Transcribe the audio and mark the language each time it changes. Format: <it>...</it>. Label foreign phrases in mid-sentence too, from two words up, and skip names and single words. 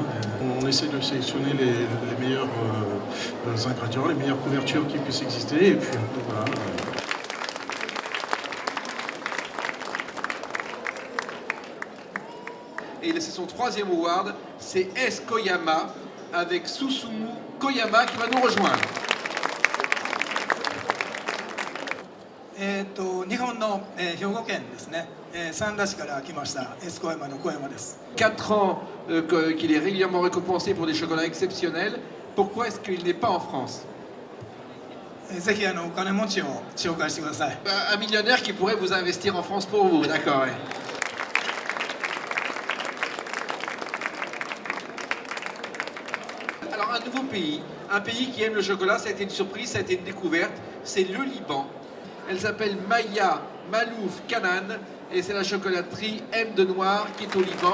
<fr>On essaie de sélectionner les meilleurs ingrédients, les meilleures couvertures qui puissent exister. Et puis voilà. Et c'est son 3e award, c'est S. Koyama avec Susumu Koyama qui va nous rejoindre.</fr> <ja>日本の、兵庫県ですね、三田市から来ましたS小山の小山です。</ja> <fr>4 ans qu'il est régulièrement récompensé pour des chocolats exceptionnels. Pourquoi est-ce qu'il n'est pas en France?</fr> <ja>ぜひお金持ちを紹介してください。</ja> <fr>Un millionnaire qui pourrait vous investir en France pour vous, d'accord. Ouais. Alors un nouveau pays, un pays qui aime le chocolat, ça a été une surprise, ça a été une découverte, c'est le Liban. Elle s'appelle Maya Malouf Kanan et c'est la chocolaterie M de Noir qui est au Liban.</fr>